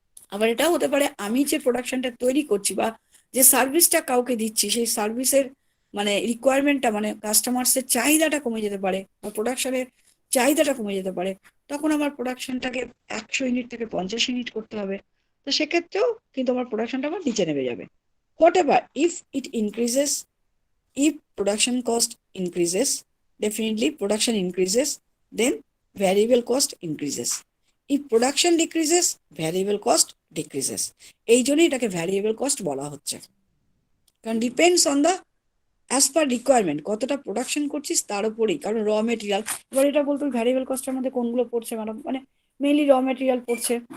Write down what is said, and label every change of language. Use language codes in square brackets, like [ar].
[bn] আবার এটাও হতে পারে আমি যে প্রোডাকশনটা তৈরি করছি বা যে সার্ভিসটা কাউকে দিচ্ছি, সেই সার্ভিসের মানে রিকোয়ারমেন্টটা, মানে কাস্টমার্সের চাহিদাটা কমে যেতে পারে বা প্রোডাকশনের চাহিদাটা কমে যেতে পারে। তখন আমার প্রোডাকশনটাকে 100 ইউনিট থেকে 50 ইউনিট করতে হবে। তো সেক্ষেত্রেও কিন্তু আমার প্রোডাকশনটা আমার নিচে নেমে যাবে। [en] Whatever if it increases, if production cost increases, definitely production increases, then variable cost increases. If production decreases, variable cost decreases. [bn] এই জন্যই এটাকে ভ্যারিয়েবল কস্ট বলা হচ্ছে, কারণ [en] depends on the as per requirement, [bn] কতটা প্রোডাকশন করছিস তার উপরেই। কারণ র মেটেরিয়াল, এবার এটা বলতো ভ্যারিয়েবল কস্টের মধ্যে কোনগুলো পড়ছে ম্যাডাম, মানে মেইনলি র মেটেরিয়াল পড়ছে।